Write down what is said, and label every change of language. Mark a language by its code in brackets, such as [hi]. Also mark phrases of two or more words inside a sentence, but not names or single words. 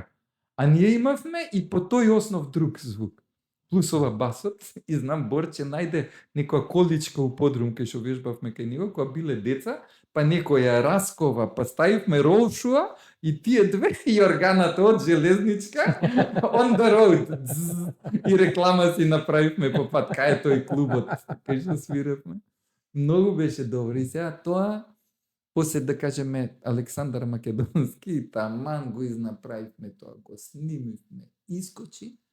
[mk] А ние имавме и по тој основ друг звук. Плюс ова басот, и знам Борче најде некоја количка у подрум кај што вежбавме кај него, кога биле деца, па некоја раскова, па ставивме ролшуа и тие две и органата од железничка [en] on the road. [mk] И реклама си направивме по пат кај тој клубот, кај што свиревме. Многу беше добро. И сега тоа, после да кажеме Александар Македонски, таман го изнаправивме тоа, го снимивме, искочи.